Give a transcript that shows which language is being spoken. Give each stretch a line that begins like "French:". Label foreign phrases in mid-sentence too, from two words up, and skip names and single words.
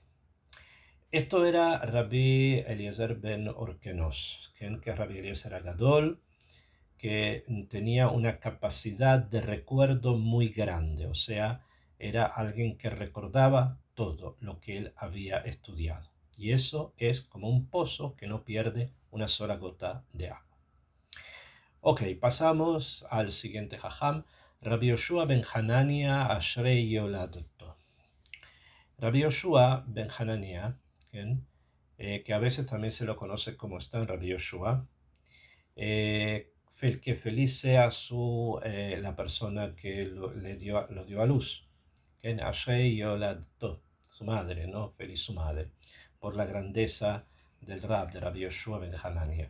Spanish: Esto era Rabbi Eliezer ben Urkenos, que es Rabbi Eliezer Agadol, que tenía una capacidad de recuerdo muy grande, o sea, era alguien que recordaba todo lo que él había estudiado. Y eso es como un pozo que no pierde una sola gota de agua. Ok, pasamos al siguiente jajam. Rabbi Yoshua ben Hanania
Hebrew: אשרי יולדתו.
Spanish: Rabbi Yoshua ben Hanania, que a veces también se lo conoce como Stan Rabbi Yoshua, que feliz sea la persona que lo dio a luz.
Hebrew: אשרי יולדתו,
Spanish: su madre, ¿no? Feliz su madre, por la grandeza del Rab de Rabbi Yoshua ben Hanania.